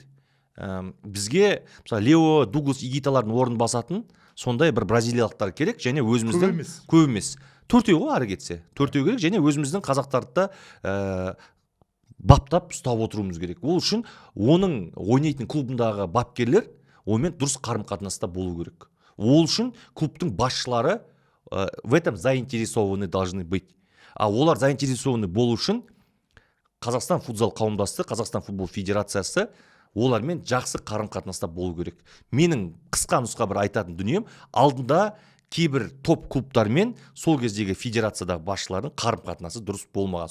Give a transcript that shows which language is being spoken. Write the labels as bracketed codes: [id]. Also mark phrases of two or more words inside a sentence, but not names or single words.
[kk] Бізге мысалы Лео, Дуглас, Игиталардың орнын басатын сондай бір бразилиялықтар керек, және өзіміздің көп емес. 4-еу ғой ары кетсе. 4-еу керек, және өзіміздің қазақтарды баптап ұстап отыруымыз керек. Ол үшін оның ойнайтын клубындағы бапкерлер онымен дұрыс қарым-қатынаста болу керек. Ол үшін клубтың басшылары [ru] в этом заинтересованы должны быть. [kk] А олар заинтересованы болу үшін Қазақстан футзал қауымдастығы, Қазақстан футбол федерациясы олармен жақсы қарым-қатынаста болу керек. Менің қысқа нұсқа бір айтатын дүнием, алдында кейбір топ клубтармен сол кездегі федерациядағы басшылардың қарым-қатынасы дұрыс болмаған.